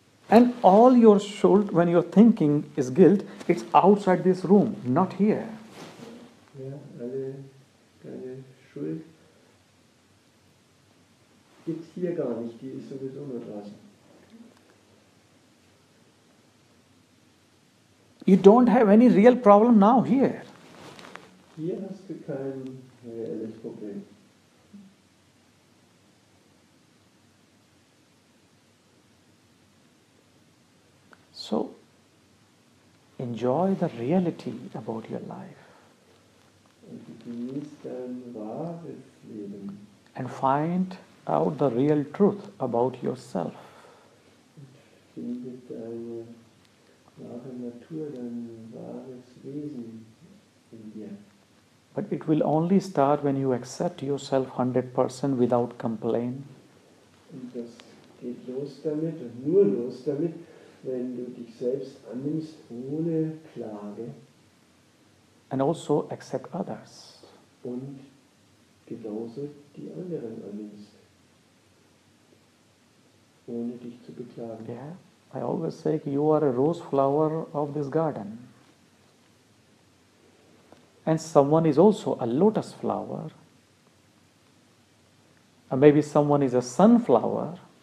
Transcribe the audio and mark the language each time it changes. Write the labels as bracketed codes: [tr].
[en] And all your Schuld, when you're thinking, is guilt, it's outside this room, not here. [de] Ja, deine Schuld gibt es hier gar nicht, die ist sowieso nur draußen. [en] You don't have any real problem now here. [de] Hier hast du kein reelles Problem. [en] So, enjoy the reality about your life. [de] Und du genießt dein wahres Leben. [en] And find out the real truth about yourself. [de] Und finde deine wahre Natur, dein wahres Wesen in dir. [en] But it will only start when you accept yourself 100% without complaint. [de] Und das geht los damit und nur los damit, wenn du dich selbst annimmst ohne Klage. [en] And also accept others. [de] Und genauso die anderen annimmst, ohne dich zu beklagen. [en] Yeah, I always say you are a rose flower of this garden. And someone is also a lotus flower. Or maybe someone is a sunflower.